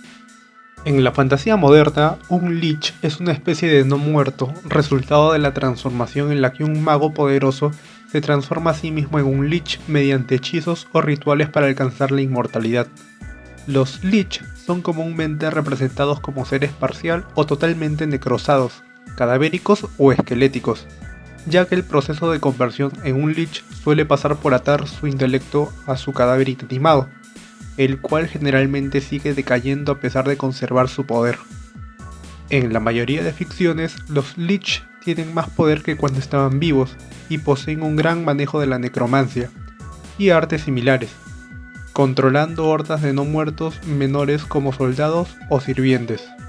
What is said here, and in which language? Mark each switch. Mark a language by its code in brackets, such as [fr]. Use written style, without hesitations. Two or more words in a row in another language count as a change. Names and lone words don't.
[es] En la fantasía moderna, un lich es una especie de no muerto, resultado de la transformación en la que un mago poderoso se transforma a sí mismo en un lich mediante hechizos o rituales para alcanzar la inmortalidad. Los lich son comúnmente representados como seres parcial o totalmente necrosados, cadavéricos o esqueléticos, ya que el proceso de conversión en un lich suele pasar por atar su intelecto a su cadáver inanimado, el cual generalmente sigue decayendo a pesar de conservar su poder. En la mayoría de ficciones, los lich tienen más poder que cuando estaban vivos y poseen un gran manejo de la necromancia y artes similares, controlando hordas de no muertos menores como soldados o sirvientes.